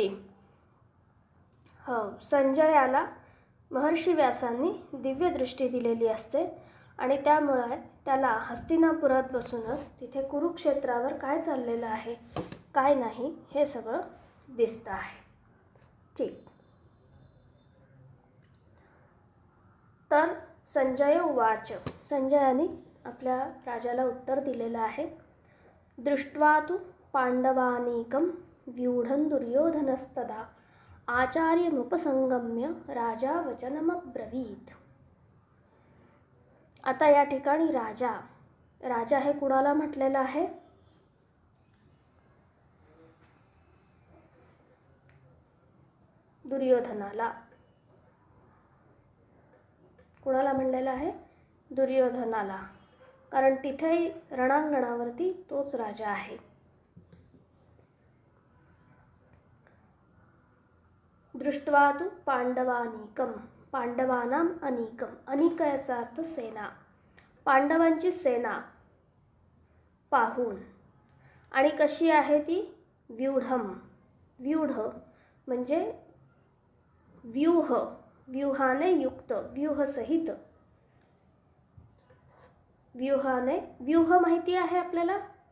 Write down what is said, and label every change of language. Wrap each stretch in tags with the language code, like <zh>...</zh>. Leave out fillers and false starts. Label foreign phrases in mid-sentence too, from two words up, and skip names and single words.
<mr>हो, संजयाला महर्षी व्यासांनी दिव्य दृष्टी दिलेली असते आणि त्यामुळे त्याला हस्तिनापुरात बसूनच तिथे कुरुक्षेत्रावर काय चाललेलं आहे काय नाही हे सगळं दिसतं आहे. ठीक. तर</mr> <sa>संजय उवाच,</sa> <mr>संजयाने आपल्या राजाला उत्तर दिलेलं आहे.</mr> <sa>दृष्ट्वा तु पांडवानीकं व्यूढं दुर्योधनस्तदा आचार्यमुपसंगम्य राजा वचनमब्रवीत.</sa> <mr>आता या ठिकाणी राजा हे कुणाला म्हटलेलं आहे? दुर्योधनाला. कुणाला म्हणलेलं आहे? दुर्योधनाला. कारण तिथेही रणांगणावरती तोच राजा आहे.</mr> <sa>दृष्ट्वा तु पांडवानीकम, पांडवानाम अनीकम.</sa> <mr>अनीक याचा अर्थ सेना, पांडवांची सेना पाहून. आणि कशी आहे ती? व्यूढम. व्यूढ म्हणजे व्यूह, व्यूहाने युक्त, व्यूहसहित. व्यूह माहिती आहे आपल्याला?</mr>